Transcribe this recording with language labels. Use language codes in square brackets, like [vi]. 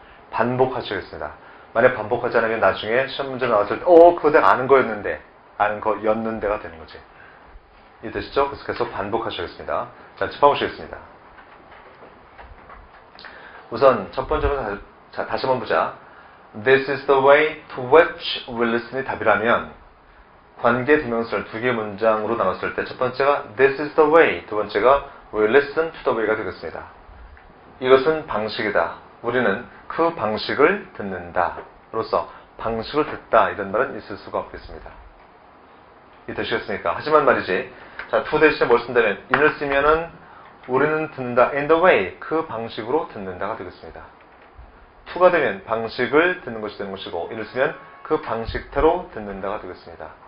[ko] 반복하시겠습니다. 만약 반복하지 않으면 나중에 시험 문제 나왔을 때 그거 내가 아는 거였는데가 되는 거지. 이해되시죠? 그래서 계속 반복하시겠습니다. 자, 짚어보시겠습니다. 우선 첫 번째로 다시 한번 보자. [en] This is the way to which we'll listen이 [ko] 답이라면 관계 대명사를 두 개의 문장으로 나눴을 때 첫 번째가 [en] This is the way, [ko] 두 번째가 [en] We'll listen to the way [ko] 가 되겠습니다. 이것은 방식이다. 우리는 그 방식을 듣는다. 로서 방식을 듣다 이런 말은 있을 수가 없겠습니다. 이해되시겠습니까? 하지만 말이지. 자, to 대신에 뭘 쓴다면 in을 쓰면은 우리는 듣는다. in the way 그 방식으로 듣는다가 되겠습니다. to가 되면 방식을 듣는 것이 되는 것이고 in을 쓰면 그 방식대로 듣는다가 되겠습니다.